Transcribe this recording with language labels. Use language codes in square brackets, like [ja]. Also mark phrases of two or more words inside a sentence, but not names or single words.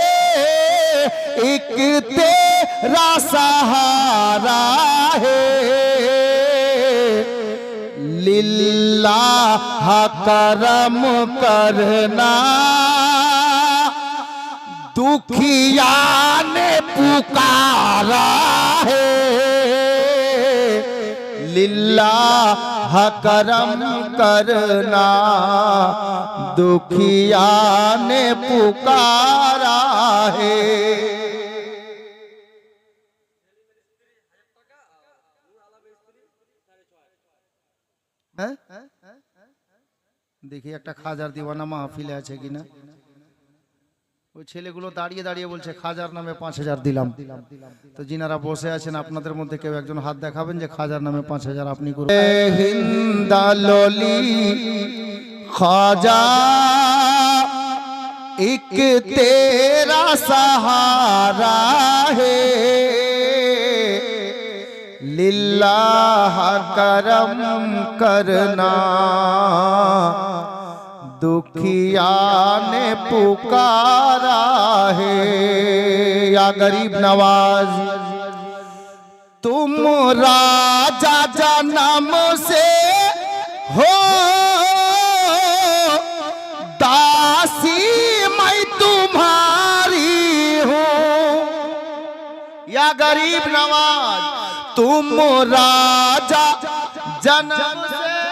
[hi] एक तेरा सहारा है, लिल्लाह करम करना दुखिया ने पुकारा है, लिल्लाह करम करना दुखिया ने पुकारा है। [bn] देखिए একটা খাজার দিওয়ানা মাহফিলে আছে কিনা। ওই ছেলেগুলো দাঁড়িয়ে দাঁড়িয়ে বলছে খাজার নামে 5000 দিলাম। তো যিনারা বসে আছেন আপনাদের মধ্যে কেউ একজন হাত দেখাবেন যে খাজার নামে 5000 আপনি করুন। [hi] हिन्दाललि ख्वाजा एक तेरा सहारा है, लिल्लाह करम करना दुखिया ने पुकारा है, या गरीब नवाज तुम राजा जन्म से हो, दासी मैं तुम्हारी हूँ, या गरीब नवाज तुम राजा जन्म से।